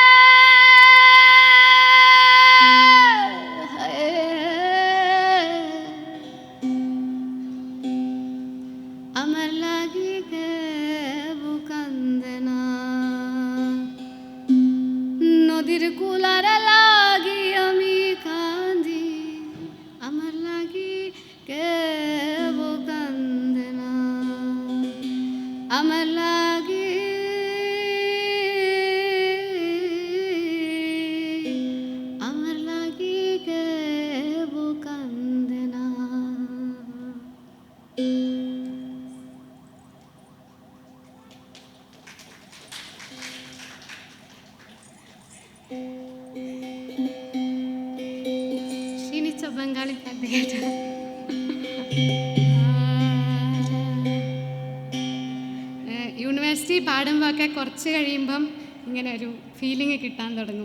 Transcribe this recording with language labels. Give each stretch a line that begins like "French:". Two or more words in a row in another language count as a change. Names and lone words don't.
Bangla: আমার লাগি কেউ কান্দে না নদীর কুলার লাগি আমি কান্দি আমার লাগি কেউ কান্দে না আমার লাগি আমার লাগি কেউ কান্দে না
Malayalam: ക്ഷീണിച്ച ബംഗാളി പാട്ട് കേട്ട യൂണിവേഴ്സിറ്റി പാടുമ്പോൾ ഒക്കെ കുറച്ച് കഴിയുമ്പം ഇങ്ങനെ ഒരു ഫീലിംഗ് കിട്ടാൻ തുടങ്ങും.